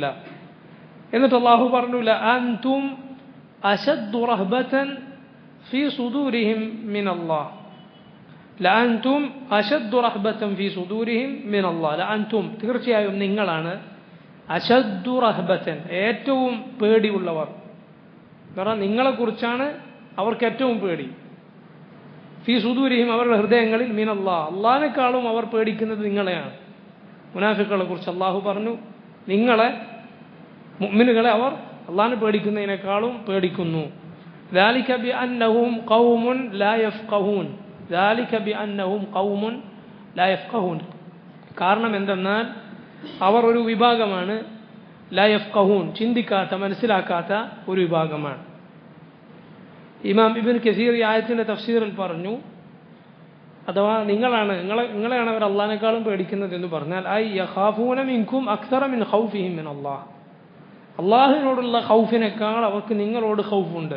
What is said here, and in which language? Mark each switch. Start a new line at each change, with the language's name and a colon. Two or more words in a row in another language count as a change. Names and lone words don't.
Malayalam: എന്നിട്ട് അല്ലാഹു പറഞ്ഞു,
Arabic: لأنتم أشد رهبة في صدورهم من الله، لأنتم أشد رهبة في صدورهم من الله، لأنتم
Malayalam: തീർച്ചയായും നിങ്ങളാണ്,
Arabic: أشد رهبة
Malayalam: ഏറ്റവും പേടിയുള്ളവർ, കാരണം നിങ്ങളെക്കുറിച്ചാണ് അവർക്ക് ഏറ്റവും പേടി.
Arabic: في صدورهم,
Malayalam: അവരുടെ ഹൃദയങ്ങളിൽ, മിനല്ലാഹ്, അള്ളാഹിനെക്കാളും അവർ പേടിക്കുന്നത് നിങ്ങളെയാണ്. മുനാഫിഖുകളെ കുറിച്ച് അള്ളാഹു പറഞ്ഞു, നിങ്ങളെ, മുഅ്മിനുകളെ അവർ അള്ളാഹിനെ പേടിക്കുന്നതിനേക്കാളും പേടിക്കുന്നു.
Arabic: ذلك بأنهم قوم لا يفقهون, ذلك بأنهم قوم لا يفقهون,
Malayalam: കാരണം എന്തെന്നാൽ അവർ ഒരു വിഭാഗമാണ്,
Arabic: لا يفقهون,
Malayalam: ചിന്തിക്കാത്ത മനസ്സിലാക്കാത്ത ഒരു വിഭാഗമാണ്. ഇമാം ഇബ്നു കസീർ ഈ ആയത്തിൻ്റെ തഫ്സീറിൽ പറഞ്ഞു, അഥവാ നിങ്ങളെയാണ് അവർ അള്ളാഹിനേക്കാളും പേടിക്കുന്നത് എന്ന് പറഞ്ഞാൽ
Arabic: أي يخافون منكم أكثر من خوفهم من الله,
Malayalam: അള്ളാഹുവിനോടുള്ള ഖൗഫിനേക്കാൾ അവർക്ക് നിങ്ങളോട് ഖൗഫുണ്ട്.